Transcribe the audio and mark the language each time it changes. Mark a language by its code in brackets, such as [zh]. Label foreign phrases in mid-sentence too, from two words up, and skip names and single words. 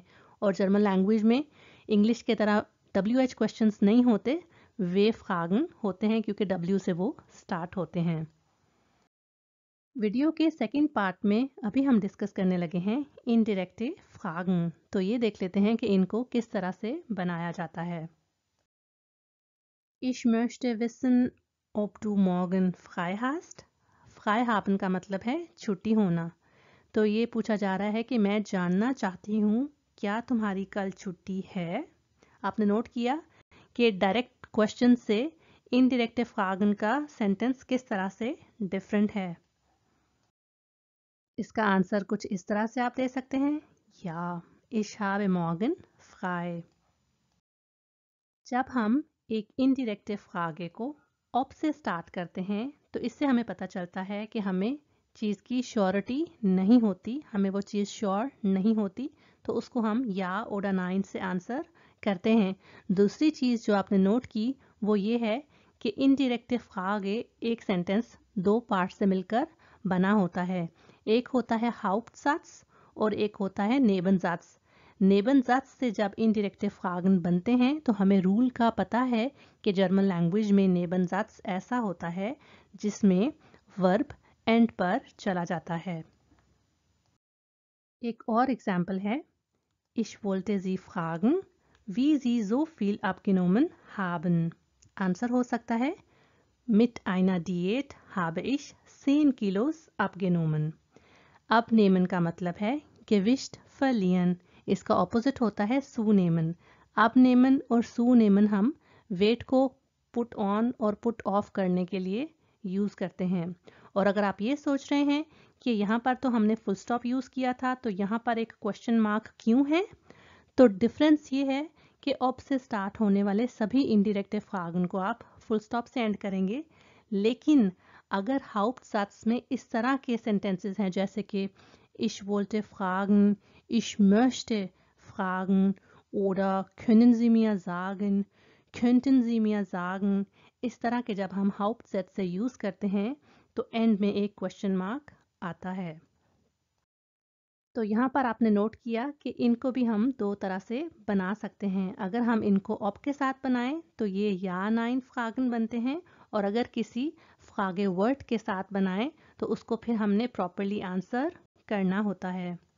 [hi] और [en] German language [hi] में इंग्लिश के तरह [en] WH questions [hi] नहीं होते, [de] W-Fragen [hi] होते हैं क्योंकि W से वो स्टार्ट होते हैं. वीडियो के [en] second part [hi] में अभी हम डिस्कस करने लगे हैं [de] indirekte Fragen. [hi] तो ये देख लेते हैं कि इनको किस तरह से बनाया जाता है। [de] Ich möchte wissen, ob du morgen frei hast। frei haben [hi] का मतलब है छुट्टी होना। तो ये पूछा जा रहा है कि मैं जानना चाहती हूँ क्या तुम्हारी कल छुट्टी है। आपने नोट किया कि [en] direct question [hi] से [de] indirekte Fragen [hi] का सेंटेंस किस तरह से डिफरेंट है। इसका आंसर कुछ इस तरह से आप दे सकते हैं, [de] ja ich habe morgen frei. [hi] जब हम एक [de] indirekte Frage [hi] को ob से स्टार्ट करते हैं तो इससे हमें पता चलता है कि हमें चीज़ की श्योरिटी नहीं होती, हमें वो चीज़ श्योर नहीं होती, तो उसको हम [de] ja oder nein [hi] से आंसर करते हैं। दूसरी चीज़ जो आपने नोट की वो ये है कि [de] indirekte Frage [hi] एक सेंटेंस दो पार्ट से मिलकर बना होता है। एक होता है Hauptsatz और एक होता है Nebensatz। Nebensatz से जब [de] indirekte Fragen [hi] बनते हैं तो हमें रूल का पता है कि [en] German language [hi] में Nebensatz ऐसा होता है जिसमें [en] verb end [hi] पर चला जाता है। एक और एग्जाम्पल है [de] Ich wollte Sie fragen, wie Sie so viel abgenommen haben। [hi] आंसर हो सकता है [de] Mit einer Diät habe ich 10 Kilos abgenommen। [hi] Abnehmen का मतलब है [de] Gewicht verlieren। [hi] इसका ऑपोजिट होता है zunehmen। Abnehmen और zunehmen हम वेट को [en] put on [hi] और [en] put off [hi] करने के लिए यूज़ करते हैं। और अगर आप ये सोच रहे हैं कि यहाँ पर तो हमने [en] full stop [hi] यूज़ किया था तो यहाँ पर एक क्वेश्चन मार्क क्यों है, तो डिफरेंस ये है कि ob से स्टार्ट होने वाले सभी [de] indirekte Fragen [hi] को आप [en] full stop [hi] से एंड करेंगे, लेकिन अगर Hauptsatz में इस तरह के सेंटेंसेस हैं जैसे कि [de] Ich wollte fragen, ich möchte fragen oder können Sie mir sagen, könnten Sie mir sagen, [hi] इस तरह के जब हम Hauptsatz से यूज़ करते हैं तो एंड में एक [en] question mark [hi] आता है। तो यहाँ पर आपने नोट किया कि इनको भी हम दो तरह से बना सकते हैं। अगर हम इनको ob के साथ बनाएं तो ये [de] Ja-Nein-Fragen [hi] बनते हैं, और अगर किसी फ्रागे वर्ड के साथ बनाएं तो उसको फिर हमने [en] properly answer [hi] करना होता है।